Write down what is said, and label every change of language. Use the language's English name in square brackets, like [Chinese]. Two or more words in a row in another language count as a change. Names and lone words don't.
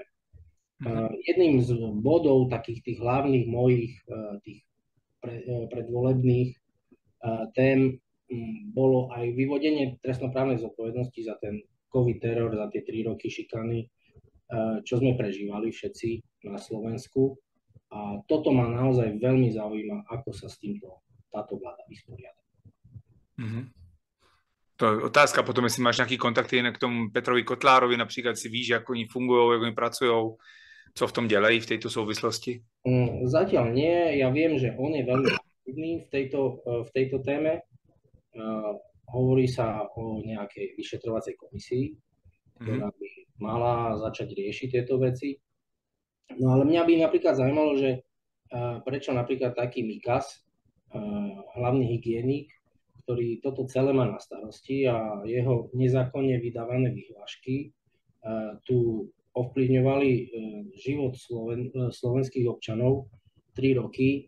[Slovak] Jedným z bodov takých tých hlavných mojich tých predvolebných tém bolo aj vyvodenie trestnoprávnej zodpovednosti za ten COVID teror, za tie 3 roky šikany, čo sme prežívali všetci na Slovensku. A toto ma naozaj veľmi zaujíma, ako sa s týmto táto vláda vysporiada. [Czech] To je otázka potom, jestli máš nějaký kontakty jinak k tomu Petrovi Kotlárovi, například si víš, jak oni fungují, jak oni pracují, co v tom dělají v této souvislosti? [Slovak] Zatiaľ nie. Ja viem, že on je veľmi aktívny v tejto téme. Hovorí sa o nejakej vyšetrovacej komisii, ktorá by mala začať riešiť tieto veci. No ale mňa by napríklad zaujímalo, že prečo napríklad taký Mikas, hlavný hygienik, ktorý toto celé má na starosti a jeho nezákonne vydávané vyhlášky tu ovplyvňovali život slovenských občanov 3 roky.